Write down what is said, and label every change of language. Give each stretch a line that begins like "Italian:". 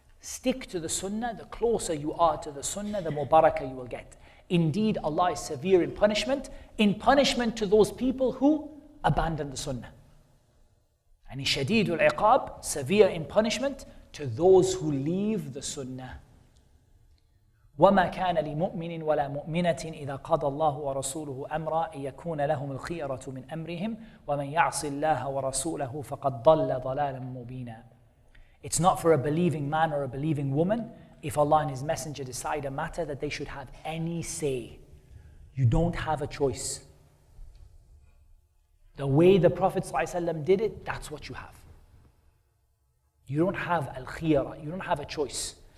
English: Stick to the Sunnah. The closer you are to the Sunnah, the more barakah you will get. Indeed, Allah is severe in punishment to those people who abandon the Sunnah. And shadidul iqab, severe in punishment to those who leave the Sunnah.
Arabic: وما كان لمؤمن ولا مؤمنة إذا قضى الله ورسوله أمرا أن يكون لهم الخيرة من أمرهم ومن يعص الله ورسوله فقد ضل ضلالا مبينا.
English: It's not for a believing man or a believing woman, if Allah and His Messenger decide a matter, that they should have any say. You don't have a choice. The way the Prophet ﷺ did it, that's what you have. You don't have al-khiyara, you don't have a choice.